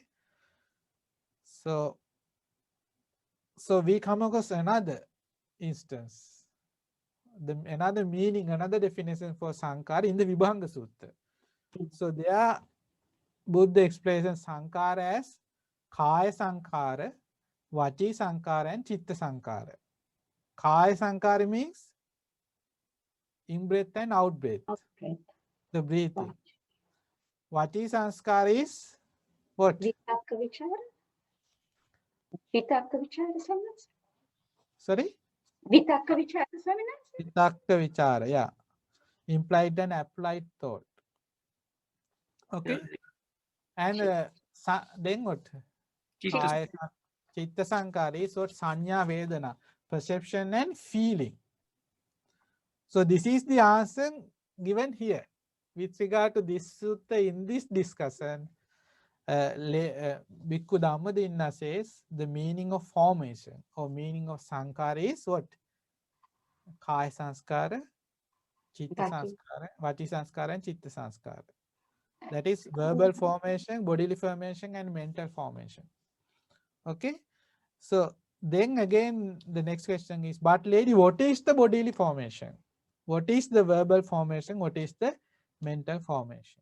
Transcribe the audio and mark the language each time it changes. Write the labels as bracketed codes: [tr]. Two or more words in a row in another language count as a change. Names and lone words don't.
[en] So we come across another instance, another meaning, another definition for sankhara in the Vibhanga Sutta. So there Buddha explains sankhara as [pi] kaya sankhara, vaci sankhara, [en] and [pi] chitta sankhara. Kaya sankhara [en] means in-breath and out-breath, the breathing. [pi] Vaci sankhara [en] is what? [pi] Vitakka vichara? Vitakka vichara, Swaminatha? [en] Sorry? [pi] Vitakka vichara, Swaminatha? Vitakka vichara, [en] yeah. Implied and applied thought. Okay. And then what? [pi] Chitta sankhara [en] is what? [pi] Sanya vedana, [en] perception and feeling. So this is the answer given here. With regard to this sutta, in this discussion, Bhikkhu Dhammadinna says the meaning of formation or meaning of sankhara is what? [pi] Kaya sanskara, chitta sanskara, vaci sanskara, and chitta sanskara. [en] That is verbal formation, bodily formation, and mental formation. Okay. So then again, the next question is, but lady, what is the bodily formation? What is the verbal formation? What is the mental formation?